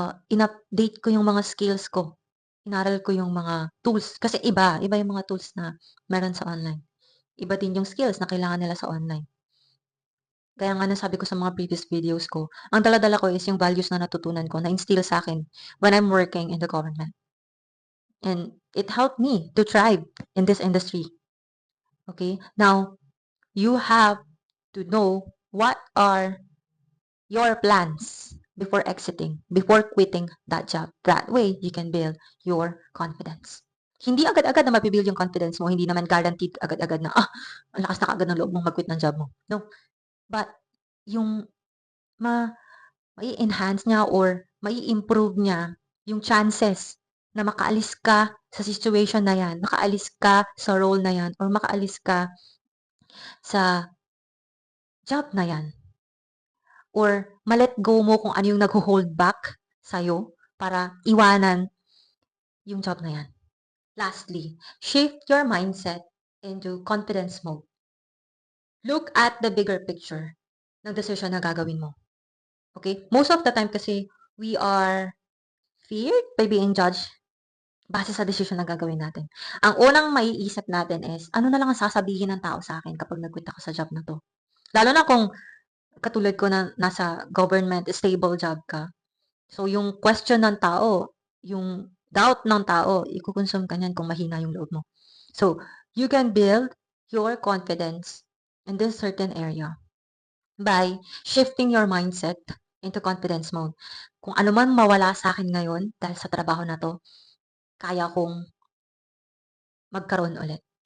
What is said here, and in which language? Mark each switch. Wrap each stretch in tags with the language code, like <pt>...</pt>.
<tl>In-update ko yung mga skills ko. Inaral ko yung mga tools. Kasi iba yung mga tools na meron sa online. Iba din yung skills na kailangan nila sa online. Kaya nga nasabi ko sa mga previous videos ko, ang dala-dala ko is yung values na natutunan ko, na instill sa akin</tl> <en>when I'm working in the government. And it helped me to thrive in this industry. Okay? Now, you have to know what are your plans before exiting, before quitting that job. That way, you can build your confidence.</en> <tl>Hindi agad-agad na mabibuild yung confidence mo. Hindi naman guaranteed agad-agad na, ang lakas na kaagad ng loob mong mag-quit ng job mo. No. But, yung mai-enhance niya or mai-improve niya yung chances na makaalis ka sa situation na yan, makaalis ka sa role na yan, or makaalis ka sa job na yan. Or ma-let go mo kung ano yung nag-hold back sa'yo para iwanan yung job na yan.</tl> <en>Lastly, shift your mindset into confidence mode. Look at the bigger picture</en> <tl>ng decision na gagawin mo.</tl> <en>Okay? Most of the time kasi, we are feared by being judged</en> <tl>base sa decision na gagawin natin. Ang unang maiisip natin is, ano na lang ang sasabihin ng tao sa akin kapag nag-quit ako sa job na to? Lalo na kung katulad ko na nasa government, stable job ka. So, yung question ng tao, yung doubt ng tao, ikukonsume ka niyan kung mahina yung loob mo.</tl> <en>So, you can build your confidence in this certain area by shifting your mindset into confidence mode.</en> <tl>Kung ano man mawala sa akin ngayon dahil sa trabaho na to, kaya kong magkaroon ulit.</tl>